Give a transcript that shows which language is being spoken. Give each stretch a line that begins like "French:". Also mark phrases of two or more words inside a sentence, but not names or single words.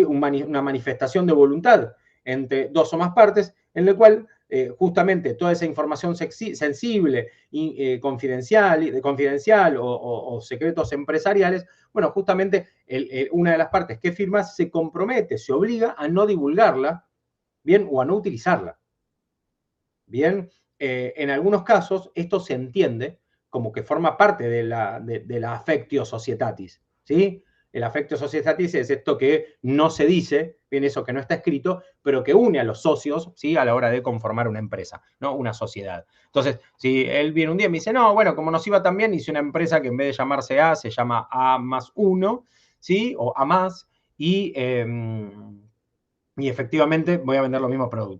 Spanish: Una manifestación de voluntad entre dos o más partes, en el cual justamente toda esa información sensible y confidencial o secretos empresariales, bueno, justamente una de las partes que firma se compromete, se obliga a no divulgarla, bien, o a no utilizarla. Bien, en algunos casos esto se entiende como que forma parte de la
Latin: affectio societatis,
Spanish: ¿sí? El
Latin: affectio societatis
Spanish: es esto que no se dice, bien, eso que no está escrito, pero que une a los socios, ¿sí? A la hora de conformar una empresa, ¿no? Una sociedad. Entonces, si él viene un día y me dice, no, bueno, como nos iba tan bien, hice una empresa que en vez de llamarse A, se llama A más 1, ¿sí? O A más, y efectivamente voy a vender los mismos productos.